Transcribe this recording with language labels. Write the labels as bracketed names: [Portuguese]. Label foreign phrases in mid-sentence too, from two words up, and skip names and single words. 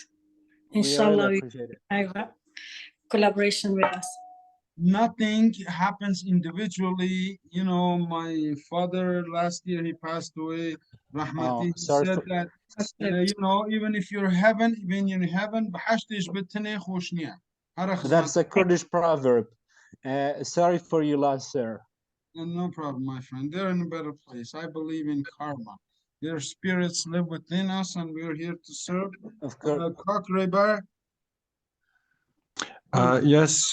[English] we really Inshallah, we appreciate it. have a collaboration with us. Nothing happens individually. You know, my father last year, he passed away. Rahmati, he Sorry said for, that, you know, even if you're even in heaven, [Kurdish] بحشتش بتني خوشنيا. [English] that's a Kurdish proverb. Sorry for your loss, sir. No problem, my friend. They're in a better place. I believe in karma. Their spirits live within us, and we're here to serve. Of course. Kokrebar, Yes.